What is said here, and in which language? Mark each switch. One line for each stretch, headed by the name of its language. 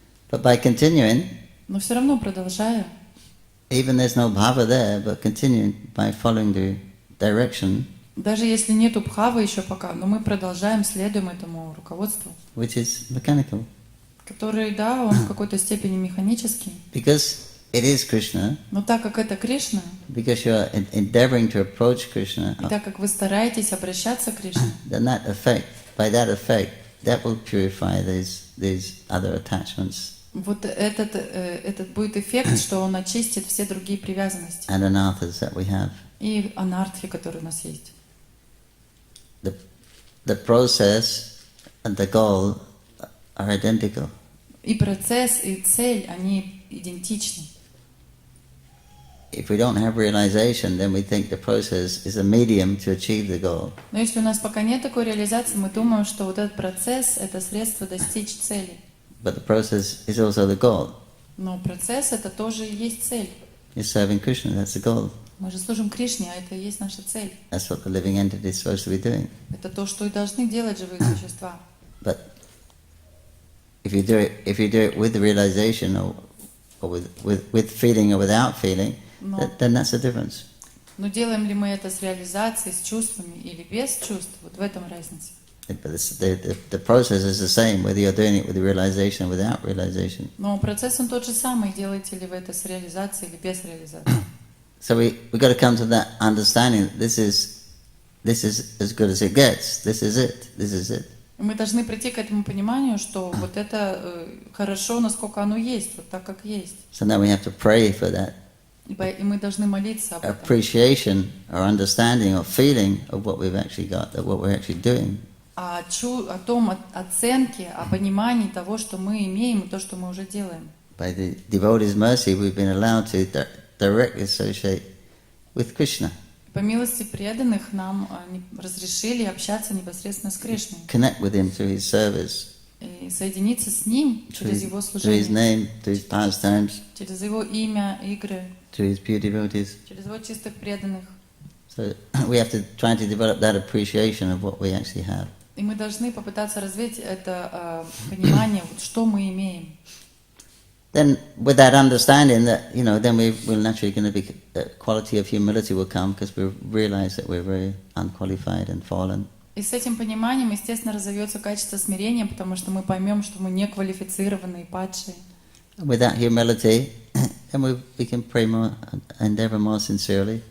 English: But by continuing,
Russian: Но все равно продолжая,
English: even there's no bhava there, but continuing by following the direction,
Russian: даже если нету бхавы еще пока, но мы продолжаем, следуем этому руководству,
English: which is mechanical.
Russian: который, да, он в какой-то степени механический.
English: Because it is Krishna,
Russian: Но так как это Кришна,
English: because you're endeavoring to approach Krishna,
Russian: и так как вы стараетесь обращаться к Кришне,
English: then that effect, by that effect, that will purify these other attachments
Russian: вот этот будет эффект, что он очистит все другие привязанности
English: and anarthas that we have.
Russian: и анартхи, которые у нас есть.
English: The process and the goal are identical.
Russian: И процесс, и цель, они идентичны.
English: If we don't have realization, then we think the process is a medium to achieve the goal.
Russian: Но если у нас пока нет такой реализации, мы думаем, что вот этот процесс — это средство достичь цели.
English: But the process is also the goal.
Russian: Но процесс — это тоже и есть цель.
English: You're serving Krishna, that's the goal.
Russian: Мы же служим Кришне, а это и есть наша цель.
English: That's what the living entity is supposed to be doing.
Russian: Это то, что и должны делать живые существа.
English: But if you do it with the realization or with feeling or without feeling, then that's the difference.
Russian: Но делаем ли мы это с реализацией, с чувствами или без чувств? Вот в этом разница.
English: But the process is the same, whether you're doing it with the realization or without realization.
Russian: Но процесс он тот же самый, делаете ли вы это с реализацией или без реализации.
English: So we got to come to that understanding that this is as good as it gets. This is it.
Russian: Мы должны прийти к этому пониманию, что вот это хорошо, насколько оно есть, вот так, как есть.
English: So now we have to pray for that
Russian: И мы должны молиться об этом.
English: appreciation or understanding or feeling of what we've actually got, of what we're actually doing.
Russian: О том, оценке, о понимании того, что мы имеем, и то, что мы уже делаем.
English: By the devotee's mercy, we've been allowed to directly associate with Krishna.
Russian: По милости преданных нам разрешили общаться непосредственно с Кришной.
English: Connect with him through his service,
Russian: И соединиться с Ним через Его
English: through his
Russian: служение,
English: name, through his pastimes,
Russian: через Его имя, игры,
English: through his pure devotees.
Russian: через Его чистых преданных.
English: So we have to try to develop that appreciation of what we actually have.
Russian: И мы должны попытаться развить это понимание, вот, что мы имеем.
English: Then, with that understanding, that then we're naturally going to be the quality of humility will come because we realize that we're very unqualified and fallen.
Russian: И с этим пониманием, естественно, разовьется качество смирения, потому что мы поймем, что мы неквалифицированные и падшие.
English: And with that humility, then we can pray more, endeavor more sincerely.